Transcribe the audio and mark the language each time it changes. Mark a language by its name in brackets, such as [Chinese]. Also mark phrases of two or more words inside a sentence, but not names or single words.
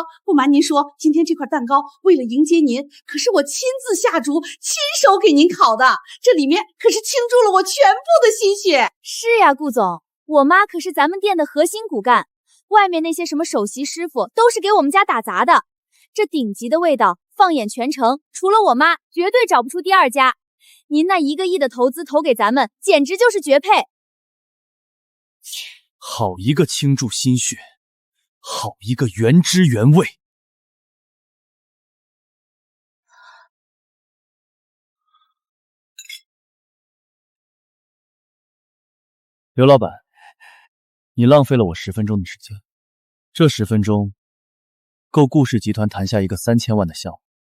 [Chinese] 不瞞您說，今天這塊蛋糕為了迎接您，可是我親自下廚，親手給您烤的，這裡面可是傾注了我全部的心血。是呀，顧總，我媽可是咱們店的核心骨幹，外面那些什麼首席師傅都是給我們家打雜的。這頂級的味道，放眼全城，除了我媽，絕對找不出第二家。您那 1個億的投資投給咱們，簡直就是絕配。好一個傾注心血，好一個原汁原味。劉老闆，你浪費了我10分鐘的時間，這10分鐘夠顧氏集團談下一個3000萬的項目。